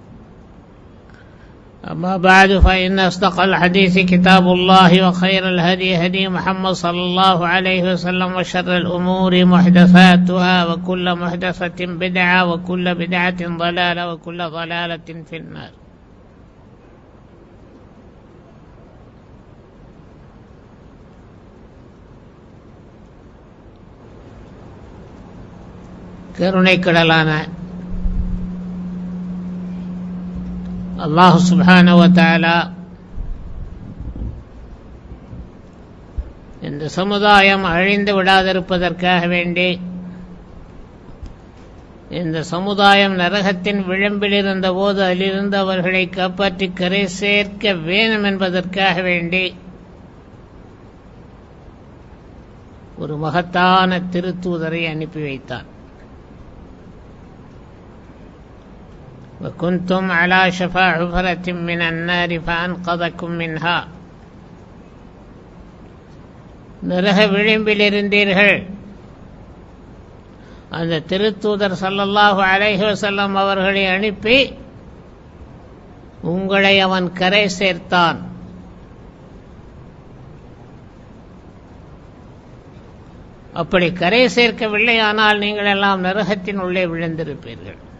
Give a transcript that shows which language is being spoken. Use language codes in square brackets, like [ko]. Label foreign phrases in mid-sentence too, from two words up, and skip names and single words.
[ar] أما بعد فإن أصدق الحديث كتاب الله وخير الهدي هدي محمد صلى الله عليه وسلم وشر الأمور محدثاتها وكل محدثة بدعة وكل بدعة ضلالة وكل ضلالة في النار. [ta] கருணை கடலான அல்லாஹ் [ar] سبحانه وتعالى [ta] இந்த சமுதாயம் அழிந்து விடாதிருப்பதற்காக வேண்டி, இந்த சமுதாயம் நரகத்தின் விளிம்பில் இருந்த போது அதிலிருந்து அவர்களை காப்பாற்றி கரை சேர்க்க வேணும் என்பதற்காக வேண்டி ஒரு மகத்தான திருத்தூதரை அனுப்பி வைத்தார். [ar] وكنتم على شفا حفرة من النار فأنقذكم منها. [ta] நரக விளிம்பில் இருந்தீர்கள். அந்த திருத்தூதர் [ar] صلى الله عليه وسلم [ta] அவர்களை அனுப்பி உங்களை அவன் கரை சேர்த்தான். அப்படி கரை சேர்க்கவில்லை ஆனால் நீங்கள் எல்லாம் நரகத்தின் உள்ளே விழுந்திருப்பீர்கள்.